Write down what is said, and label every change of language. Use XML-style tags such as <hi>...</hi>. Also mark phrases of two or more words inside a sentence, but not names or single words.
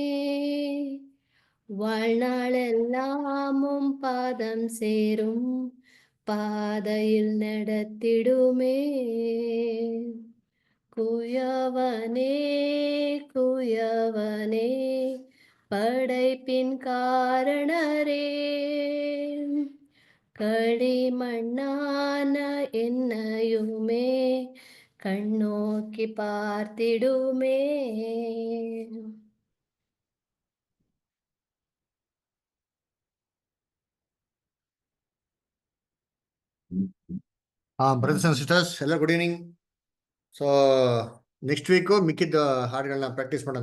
<ta>வாழ்நாளெல்லாமும் பாதம் சேரும் பாதையில் நடத்திடுமே குயவனே குயவனே படைப்பின் காரணரே களிமண்ணான என்னையுமே கண்ணோக்கி பார்த்திடுமே</ta> <en>brothers and sisters ಎಲ್ಲ good evening. so next week</en> <kn>ಮಿಕ್ಕಿದ್ದ ಹಾಡುಗಳನ್ನ ಪ್ರಾಕ್ಟೀಸ್ ಮಾಡೋಣ.</kn>